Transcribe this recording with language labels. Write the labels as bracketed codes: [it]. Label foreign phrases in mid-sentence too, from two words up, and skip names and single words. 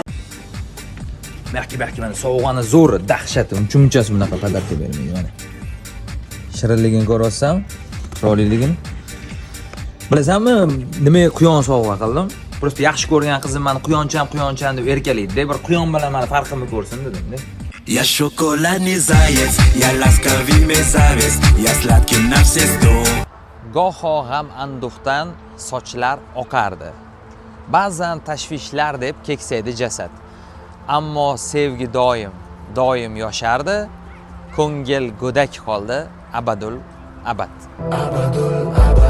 [uz] Balki mana sovg'ani zo'ri, dahshati, uncha-munchasi bunaqa qadar bermaydi mana. Shirinligini ko'rasam, chiroyliligini. Bilasanmi, nimaga quyon sovg'a qildim? Просто yaxshi ko'rgan qizim meni quyonchan deb erkalaydi. Bir quyon bilan meni farqimni ko'rsin dedim-da. [ru] Я шоколадный заяц, я ласковый мерзавец, я сладкий на все сто. [uz] Goho g'am anduhdan sochlar oqardi. Ba'zan tashvishlar deb keksaydi jasad. Ammo sevgi doim yoshardi. Ko'ngil go'dak qoldi abadul abad.